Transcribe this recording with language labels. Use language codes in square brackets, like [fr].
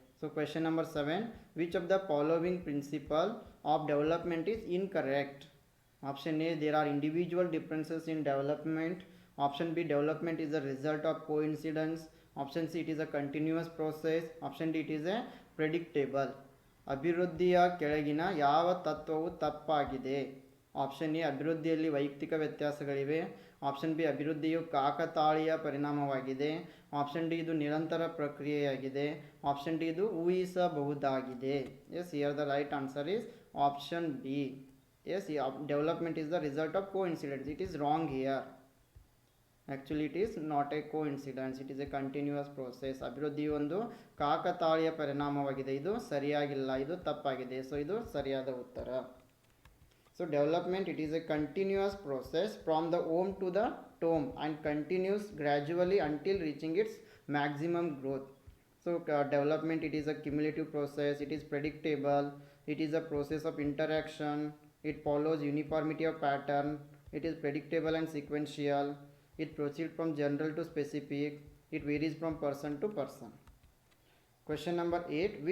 [en] So question number 7. Which of the following principle of development is incorrect? Option A, there are individual differences in development. Option B, development is a result of coincidence. Option C, it is a continuous process. Option D, it is a predictable. [kn] ಅಭಿವೃದ್ಧಿಯ ಕೆಳಗಿನ ಯಾವ ತತ್ವವು ತಪ್ಪಾಗಿದೆ? Option A, ಅಭಿವೃದ್ಧಿಯಲ್ಲಿ ವೈಯಕ್ತಿಕ ವ್ಯತ್ಯಾಸಗಳಿವೆ. Option B, ಅಭಿವೃದ್ಧಿಯು ಕಾಕತಾಳೀಯ ಪರಿಣಾಮವಾಗಿದೆ. ಆಪ್ಷನ್ ಡಿ, ಇದು ನಿರಂತರ ಪ್ರಕ್ರಿಯೆಯಾಗಿದೆ. ಆಪ್ಷನ್ ಡಿ, ಇದು ಊಹಿಸಬಹುದಾಗಿದೆ. [en] Yes, here the right answer is option B. Yes, development is the result of coincidence. It is wrong here. Actually it is not a coincidence, it is a continuous process. [kn] ಅಭಿವೃದ್ಧಿ ಒಂದು ಕಾಕತಾಳೀಯ ಪರಿಣಾಮವಾಗಿದೆ. ಇದು ಸರಿಯಾಗಿಲ್ಲ, ಇದು ತಪ್ಪಾಗಿದೆ. So ಇದು ಸರಿಯಾದ ಉತ್ತರ. [en] So development, it is a continuous process from the womb to the tomb and continues gradually until reaching its maximum growth. So development, it is a cumulative process, it is predictable, it is a process of interaction, it follows uniformity of pattern, it is predictable and sequential, it proceeds from general to specific, it varies from person to person. Question number 8.